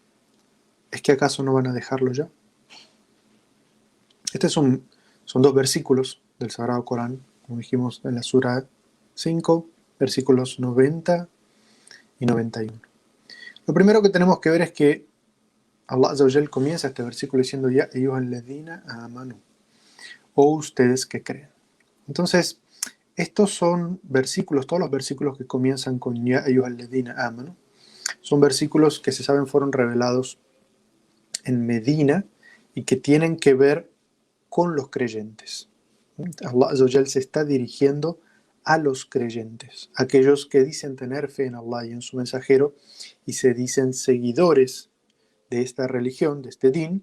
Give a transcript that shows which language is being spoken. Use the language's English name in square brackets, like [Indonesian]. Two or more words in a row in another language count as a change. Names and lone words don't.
[Spanish] ¿Es que acaso no van a dejarlo ya? Estos son dos versículos del Sagrado Corán, como dijimos en la Sura 5, versículos 90 y 91. Lo primero que tenemos que ver es que Allah [Arabic] عز وجل [Spanish] comienza este versículo diciendo: [Arabic] يا أيها الذين آمنوا, [Spanish] o ustedes que creen. Entonces, estos son versículos, todos los versículos que comienzan con [Arabic] يا أيها الذين آمنوا, [Spanish] son versículos que se saben fueron revelados en Medina y que tienen que ver con los creyentes. Allah [Arabic] عز وجل [Spanish] se está dirigiendo a los creyentes, aquellos que dicen tener fe en Allah y en su mensajero y se dicen seguidores de esta religión, de este din.